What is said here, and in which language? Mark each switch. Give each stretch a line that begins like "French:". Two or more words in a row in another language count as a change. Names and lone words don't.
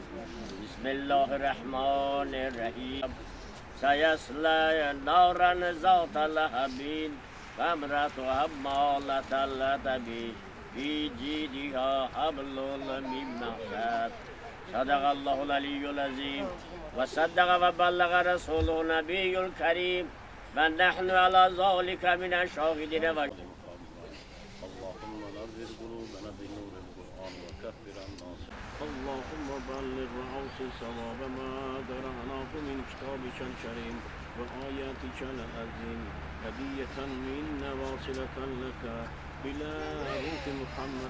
Arabic: بسم الله الرحمن الرحيم. سيصلى نارا ذات لهب وامرأته حمالة الحطب في جيدها حبل من مسد. صدق الله العلي العظيم وصدق وبلغ رسوله النبي الكريم ونحن على ذلك من الشاهدين و اللهم نور قلوبنا بنور القرآن وكفر عنا اللهم بلغ وأوصل صواب ما قرأناه من كتابك الكريم وآياتك العظيم هدية منا واصلة لك إلى روح محمد